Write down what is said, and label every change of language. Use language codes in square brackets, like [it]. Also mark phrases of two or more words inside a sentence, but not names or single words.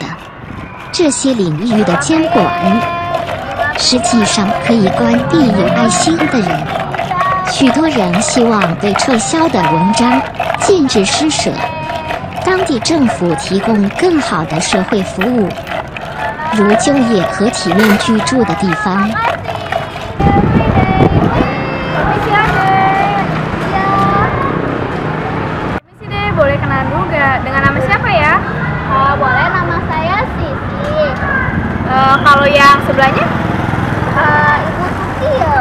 [zh] 这些领域的监管，实际上可以关闭有爱心的人。许多人希望被撤销的文章禁止施舍。当地政府提供更好的社会服务，如就业和体面居住的地方。 [id] Boleh kenalan dulu gak? Dengan nama siapa ya? Boleh, nama saya Sisi. Kalau yang sebelahnya? Ibu Tukiem.